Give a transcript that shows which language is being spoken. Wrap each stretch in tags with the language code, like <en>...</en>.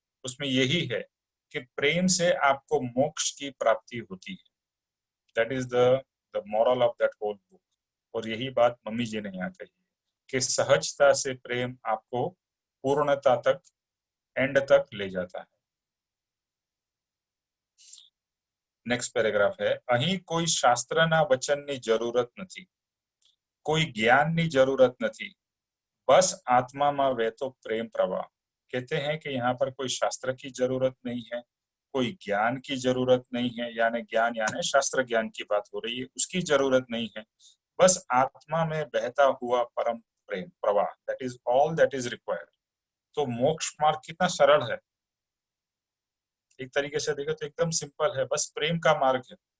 <hi>उसमें यही है कि प्रेम से आपको मोक्ष की प्राप्ति होती है।</hi> <en>That is the moral of that whole book.</en> <hi>और यही बात मम्मी जी ने यहाँ कही कि सहजता से प्रेम आपको पूर्णता तक, एंड तक ले जाता है। नेक्स्ट पैराग्राफ है,</hi> <gu>અહીં કોઈ શાસ્ત્રના વચનની જરૂરત નથી, કોઈ જ્ઞાનની જરૂરત નથી, बस आत्माમાં વહેતો प्रेम प्रवाह।</gu> <hi>कहते हैं कि यहाँ पर कोई शास्त्र की जरूरत नहीं है, कोई ज्ञान की जरूरत नहीं है, यानी ज्ञान यानी शास्त्र ज्ञान की बात हो रही है, उसकी जरूरत नहीं है, बस आत्मा में बहता हुआ परम प्रेम प्रवाह।</hi> <en>That is all that is required.</en> <hi>तो मोक्ष मार्ग कितना सरल है, एक तरीके से देखो तो एकदम सिंपल है, बस प्रेम का मार्ग है।</hi>